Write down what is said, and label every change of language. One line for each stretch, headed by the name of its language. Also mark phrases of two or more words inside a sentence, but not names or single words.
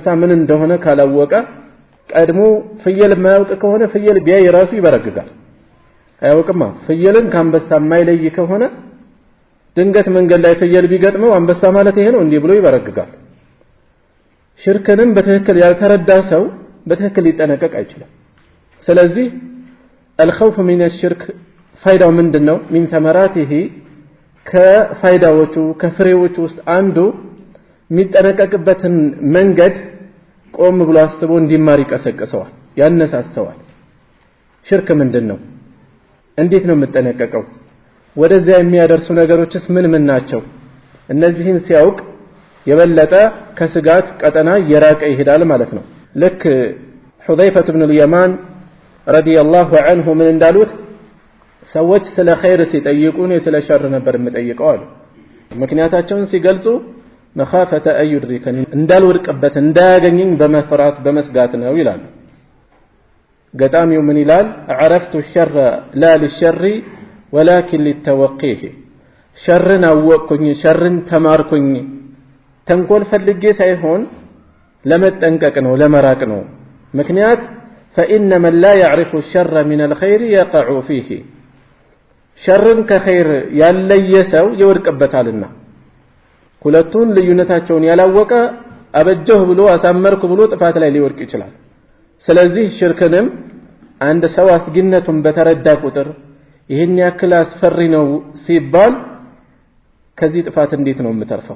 Amharic: ምን እንደሆነ ካላወቀ ቀድሞ ፍየል የማያውቅ ከሆነ ፍየል ቢያይ ራሱ ይበረግጋል። አያውቅማ። ፍየልን ከአንበሳ የማይለይ ከሆነ ድንገት መንገድ ላይ ፍየል ቢገጥመው አንበሳ ማለት ይሄ ነው እንዲህ ብሎ ይበረግጋል። ሽርክንም በትክክል ያልተረዳ ሰው በትክክል ሊጠነቀቅ አይችልም። ስለዚህ
Arabic: الخوف من الشرك
Amharic: ፋይዳው ምንድነው?
Arabic: من ثمراته
Amharic: ከፋይዳዎቹ ከፍሬዎቹ ውስጥ አንዱ የሚጠነቀቅበትን መንገድ ቆም ብሎ አስቦ እንዲማር ይቀሰቅሰዋል፣ ያነሳሰዋል። ሽርክ ምንድነው? እንዴት ነው የምጠነቀቀው? ወደዚያ የሚያደርሱ ነገሮችስ ምን ምን ናቸው? እነዚህን ሲያውቅ የበለጠ ከስጋት ቀጠና የራቀ ይሄዳል ማለት ነው። ልክ ሁዘይፈة بن اليمان
Arabic: رضي الله عنه من
Amharic: እንዳሉት ሰዎች ስለ ኸይር ሲጠይቁን ስለ ሸር ነበር የምጠይቀው አሉ። ምክንያታቸውን ሲገልጹ
Arabic: مخافة أن يدركني
Amharic: እንዳልወድቅበት እንዳያገኘኝ በመፍራት በመስጋት ነው ይላሉ። ገጣሚው ምን ይላል?
Arabic: عرفت الشر لا للشر ولكن للتوقيه
Amharic: ሸርን አወቅኩኝ ሸርን ተማርኩኝ ተንኮል ፈልጌ ሳይሆን ለመጠንቀቅ ነው ለመራቅ ነው። ምክንያት
Arabic: فإن من لا يعرف الشر من الخير يقع فيه
Amharic: شرن كخير ያለየ ሰው ይወድቅበታልና። ሁለቱን ልዩነታቸውን ያላወቀ አበጀሁ ብሎ አሳመርኩ ብሎ ጥፋት ላይ ሊወድቅ ይችላል። ስለዚህ ሽርክንም አንድ ሰው አስጊነቱን በተረዳ ቁጥር ይህን ያክል አስፈሪ ነው ሲባል ከዚህ ጥፋት እንዴት ነው የምተርፈው?